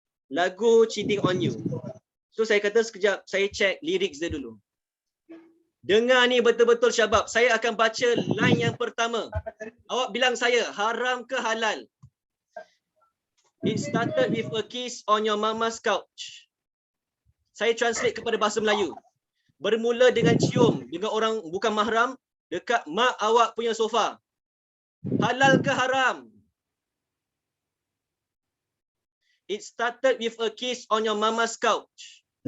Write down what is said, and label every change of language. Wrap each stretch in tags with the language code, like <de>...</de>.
<ms>Lagu Cheating on You. So, saya kata sekejap, saya</ms> <en>check lyrics</en> <ms>dia dulu. Dengar ni betul-betul Syabab. Saya akan baca line yang pertama. Awak bilang saya, haram ke halal?</ms> <en>It started with a kiss on your mama's couch.</en> <ms>Saya translate kepada bahasa Melayu. Bermula dengan cium dengan orang bukan mahram dekat mak awak punya sofa. Halal ke haram?</ms> <en>It started with a kiss on your mama's couch.</en>